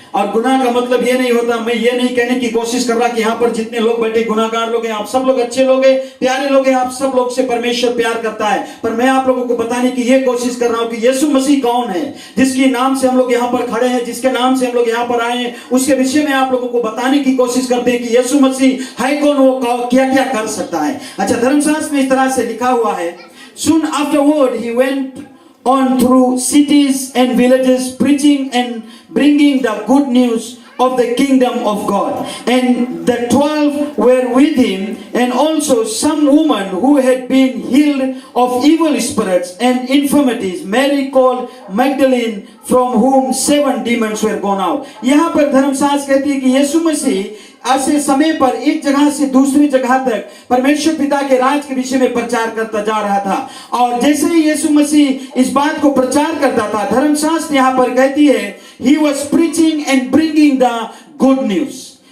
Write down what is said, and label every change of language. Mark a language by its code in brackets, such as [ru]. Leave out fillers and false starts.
[hi] और गुनाह का मतलब ये नहीं होता, मैं ये नहीं कहने की कोशिश कर रहा कि यहाँ पर जितने लोग बैठे गुनाहगार लोग हैं, आप सब लोग अच्छे लोग हैं, प्यारे लोग हैं, आप सब लोग से परमेश्वर प्यार करता है। पर मैं आप लोगों को बताने की ये कोशिश कर रहा हूं कि यीशु मसीह कौन है, जिसके नाम से हम लोग यहाँ पर खड़े हैं, जिसके नाम से हम लोग यहाँ पर आए हैं, उसके विषय में आप लोगों को बताने की कोशिश करते हैं कि यीशु मसीह है कौन, वो क्या क्या कर सकता है। अच्छा, धर्मशास्त्र में इस तरह से लिखा हुआ है, [en] soon afterward he went on through cities and villages preaching and bringing the good news of the kingdom of God. And the 12 were with him, and also some women who had been healed of evil spirits and infirmities, Mary called Magdalene, from whom 7 demons were gone out. [hi] यहाँ पर धर्मशास्त्र कहती है कि यीशु मसीह ऐसे समय पर एक जगह से दूसरी जगह तक परमेश्वर पिता के राज के विषय में प्रचार करता जा रहा था। और जैसे ही यीशु मसीह इस बात को प्रचार करता था, धर्मशास्त्र यहाँ पर कहती है, [en] he was preaching and bringing the good news।